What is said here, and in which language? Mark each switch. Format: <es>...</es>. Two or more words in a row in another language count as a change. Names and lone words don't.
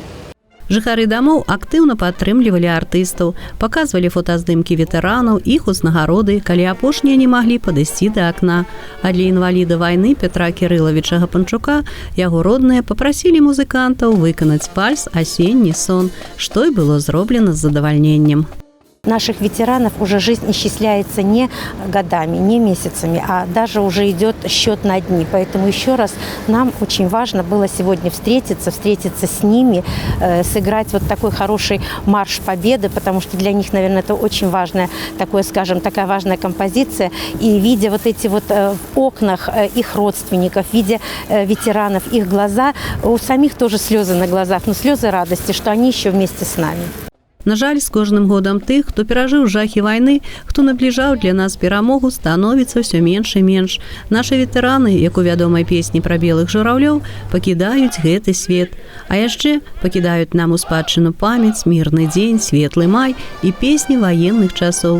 <be>Жыхары дамоў актыўна падтрымлівалі артыстаў, паказвалі фотаздымкі ветэранаў, іх узнагароды, калі апошнія не маглі падысці да акна. А для інваліда вайны Петра Кірылавіча Гапанчука яго родныя папрасілі музыкантаў выканаць вальс «Осенний сон», што і было зроблена з задавальненнем.</be> <ru>Наших ветеранов уже жизнь исчисляется не годами, не месяцами, а даже уже идет счет на дни. Поэтому еще раз нам очень важно было сегодня встретиться с ними, сыграть вот такой хороший марш победы, потому что для них, наверное, это очень важная, такая важная композиция. И видя вот эти вот в окнах их родственников, видя ветеранов, их глаза, у самих тоже слезы на глазах, но слезы радости, что они еще вместе с нами.</ru> <be>На жаль, з кожным годам тых, хто перажыў жахі вайны, хто набліжаў для нас перамогу, становіцца ўсё менш і менш. Нашы ветэраны, як у вядомай песні пра белых жураўлёў, пакідаюць гэты свет. А яшчэ пакідаюць нам у спадчыну памяць, мірны дзень, светлы май і песні ваенных часоў.</be>